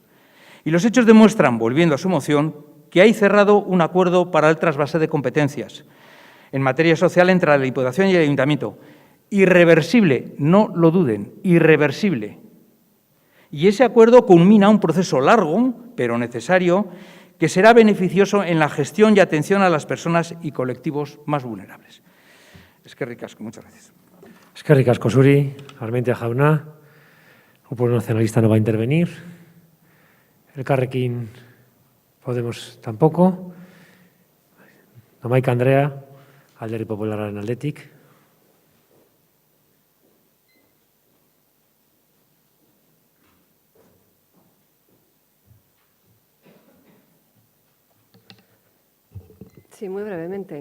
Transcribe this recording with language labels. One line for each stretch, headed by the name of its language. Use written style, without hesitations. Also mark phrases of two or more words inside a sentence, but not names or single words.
Spanish: Y los hechos demuestran, volviendo a su moción, que hay cerrado un acuerdo para el trasvase de competencias en materia social entre la Diputación y el Ayuntamiento. Irreversible, no lo duden, irreversible. Y ese acuerdo culmina un proceso largo, pero necesario, que será beneficioso en la gestión y atención a las personas y colectivos más vulnerables.
Basque: Eskerrik asko,
Spanish: muchas gracias.
Basque: Eskerrik asko zuri, Armentia jauna.
Spanish: Grupo Nacionalista no va a intervenir. Elkarrekin Podemos tampoco.
Basque: Domaika Andrea, Alderdi Popularraren aldetik.
Spanish: Sí, muy brevemente.